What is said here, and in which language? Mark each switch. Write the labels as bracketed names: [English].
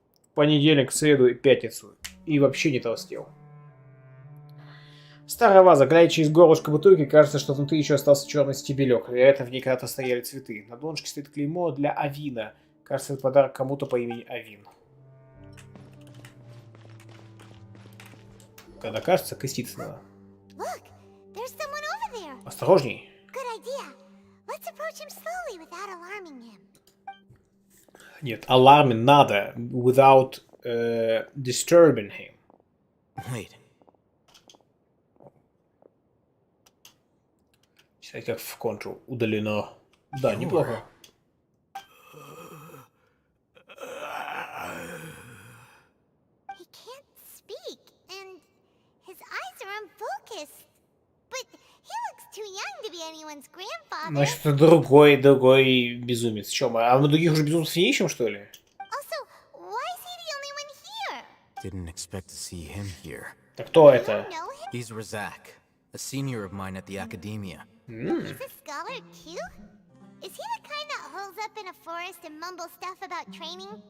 [Russian] В понедельник, среду и пятницу. И вообще не толстел. Старая ваза, глядя через горлышко бутылки, кажется, что внутри еще остался черный стебелек. Вероятно, в ней когда-то стояли цветы. На донышке стоит клеймо для Авина. Кажется, это подарок кому-то по имени Авин. Когда кажется, креститься надо. [English] Look, there's someone over there. [Russian] Осторожней. [English] Good idea. Let's approach him slowly without alarming him. [Russian] Нет, alarming надо. [English] Without disturbing him. Wait. [Russian] Читать как в Control. Удалено. Да, неплохо. [English] He can't speak, and his eyes are unfocused. But he looks too young to be anyone's grandfather. [Russian] Значит, это другой безумец. Чё, а мы других уже безумцев не ищем, что ли? [English] Also, why is he the only one here? Didn't expect to see him here. [Russian] Так кто это? [English] He's Razak, a senior of mine at the academia. He's a scholar too? Is he the kind that holes up in a forest and mumbles stuff about training?